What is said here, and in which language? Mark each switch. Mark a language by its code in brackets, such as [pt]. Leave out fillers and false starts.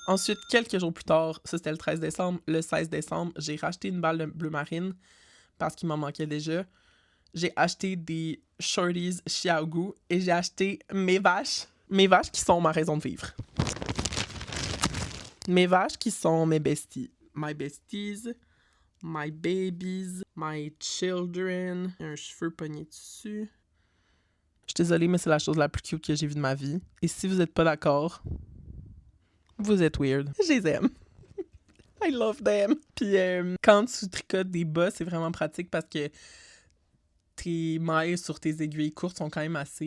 [fr] Ensuite, quelques jours plus tard, ça c'était le 13 décembre, le 16 décembre, j'ai racheté une balle de bleu marine parce qu'il m'en manquait déjà. J'ai acheté des shorties Xiaogu et j'ai acheté mes vaches. Mes vaches qui sont ma raison de vivre. Mes vaches qui sont mes besties. [en] My besties, my babies, my children. [fr] Il y a un cheveu pogné dessus. Je suis désolée, mais c'est la chose la plus cute que j'ai vue de ma vie. Et si vous êtes pas d'accord, vous êtes weird. Je les aime. [en] I love them. [fr] Puis quand tu tricotes des bas, c'est vraiment pratique parce que tes mailles sur tes aiguilles courtes sont quand même assez...